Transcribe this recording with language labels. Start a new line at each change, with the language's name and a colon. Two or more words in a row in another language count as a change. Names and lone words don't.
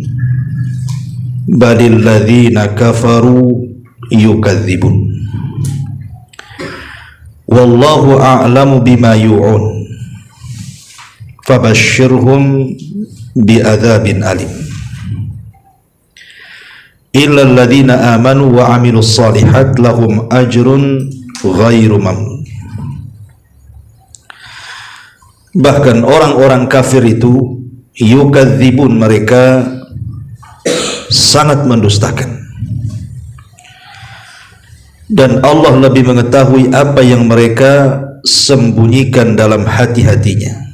Arabic: بل الذين كفروا يكذبون والله أعلم بما يوعون فبشرهم بعذاب أليم إلا الذين آمنوا وعملوا الصالحات لهم أجر غير ممنون.
Indonesian: Bahkan orang-orang kafir itu yukadzibun, mereka sangat mendustakan, dan Allah lebih mengetahui apa yang mereka sembunyikan dalam hati-hatinya.